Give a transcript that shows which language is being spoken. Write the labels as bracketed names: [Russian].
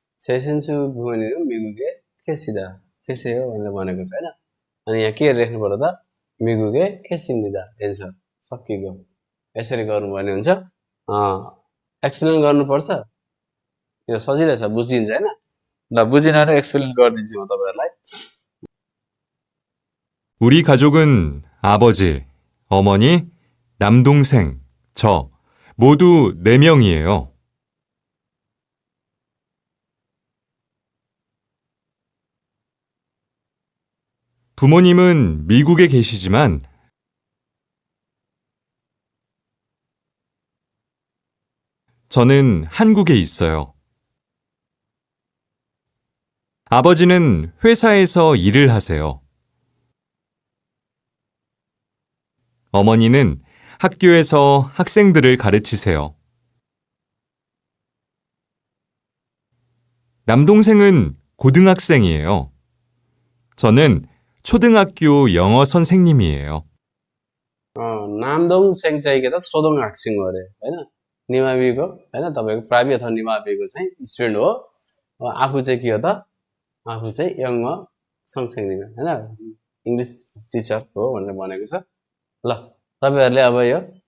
[Korean] 최신수 부모님은 미국에 계세요 [Nepali] भनेर भनेको छ होइन अनि यहाँ के लेख्नु पर्यो त [Korean] 미국에 계십니다 [Nepali] एन्सर सकियो यसरी गर्नुपर्ने हुन्छ एक्सप्लेन गर्नुपर्छ यो सजिलै छ बुझिन्छ होइन ल बुझिन भने एक्सप्लेन गरिदिन्छु म तपाईहरुलाई [Korean] 우리 가족은 아버지, 어머니, 남동생, 저 모두 4명이에요. 부모님은 미국에 계시지만 저는 한국에 있어요. 아버지는 회사에서 일을 하세요. 어머니는 학교에서 학생들을 가르치세요. 남동생은 고등학생이에요. 저는 초등학교 영어 선생님이에요. [Nepali] 남동생 चाहिँ के त 초등학생 हो अरे हैन निमाविको हैन तपाईको प्राइभेट अथवा निमाविको चाहिँ स्टुडेन्ट हो आफू चाहिँ के हो त आफू चाहिँ यङ सँगसँगै हैन इंग्लिश टिचर हो भनेर भनेको छ ल तपाईहरुले अब यो